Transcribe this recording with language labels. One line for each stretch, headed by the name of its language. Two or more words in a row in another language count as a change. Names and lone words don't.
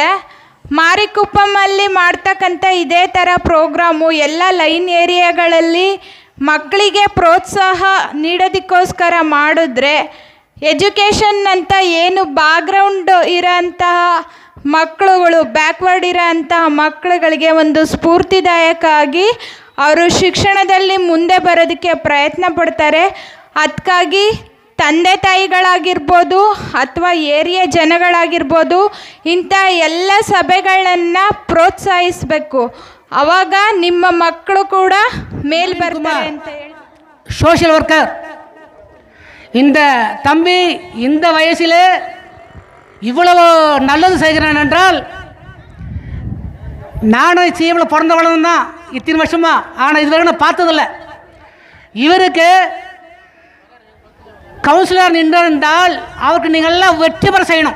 Kannada: ಮಾರಿಕುಪ್ಪಮಲ್ಲಿ ಮಾಡ್ತಕ್ಕಂಥ ಇದೇ ಥರ ಪ್ರೋಗ್ರಾಮು ಎಲ್ಲ ಲೈನ್ ಏರಿಯಾಗಳಲ್ಲಿ ಮಕ್ಕಳಿಗೆ ಪ್ರೋತ್ಸಾಹ ನೀಡೋದಕ್ಕೋಸ್ಕರ ಮಾಡಿದ್ರೆ ಎಜುಕೇಷನ್ ಅಂತ ಏನು ಬ್ಯಾಕ್ಗ್ರೌಂಡ್ ಇರೋಂತಹ ಮಕ್ಕಳುಗಳು, ಬ್ಯಾಕ್ವರ್ಡ್ ಇರೋಂತಹ ಮಕ್ಕಳುಗಳಿಗೆ ಒಂದು ಸ್ಫೂರ್ತಿದಾಯಕ ಆಗಿ ಅವರು ಶಿಕ್ಷಣದಲ್ಲಿ ಮುಂದೆ ಬರೋದಕ್ಕೆ ಪ್ರಯತ್ನ ಪಡ್ತಾರೆ. ಅದಕ್ಕಾಗಿ ತಂದೆ ತಾಯಿಗಳಾಗಿರ್ಬೋದು ಅಥವಾ ಏರಿಯಾ ಜನಗಳಾಗಿರ್ಬೋದು ಇಂಥ ಎಲ್ಲ ಸಭೆಗಳನ್ನು ಪ್ರೋತ್ಸಾಹಿಸಬೇಕು. ಆವಾಗ ನಿಮ್ಮ ಮಕ್ಕಳು ಕೂಡ ಮೇಲ್ ಬರ್ತಾರೆ ಅಂತ ಹೇಳಿ.
English: social worker
Tamil: இந்த தம்பி இந்த வயசில் இவ்வளவு நல்லது செய்கிறான் என்றால், நானும் சீவில் பிறந்த வளர்ந்து தான் இத்தனை வருஷமா, ஆனால் இது வரைக்கும் நான் பார்த்ததில்லை. இவருக்கு கவுன்சிலர் நின்றால் அவருக்கு நீங்கள் எல்லாம் வெற்றி பெற செய்யணும்.